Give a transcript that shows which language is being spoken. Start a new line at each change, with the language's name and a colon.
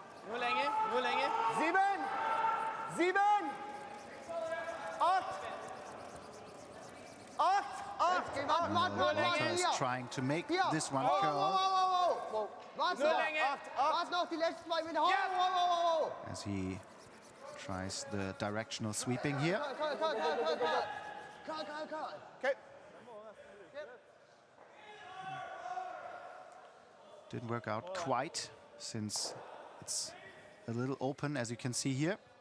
Norwegian: Noe lenger, noe lenger. 7. 7. 8. 8. 8.
English: Walter is trying to make this one curl
German: Warte noch die letzten 2 Meter.
English: as he tries the directional sweeping here. Okay. Didn't work out quite, since it's a little open, as you can see here.